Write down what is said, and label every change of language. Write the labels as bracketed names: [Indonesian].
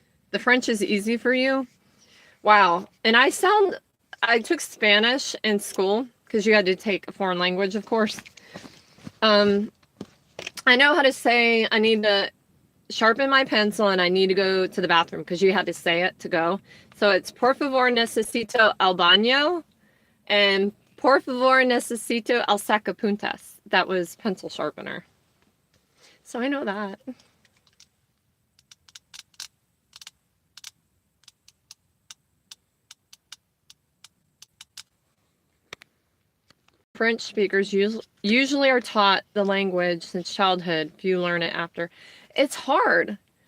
[English] The French is easy for you. Wow. And I took Spanish in school because you had to take a foreign language, of course. I know how to say I need to sharpen my pencil and I need to go to the bathroom because you had to say it to go. So it's [Spanish] por favor necesito el baño and por favor necesito el sacapuntas. [English] That was pencil sharpener. So I know that. French speakers usually are taught the language since childhood. Few learn it after. It's hard.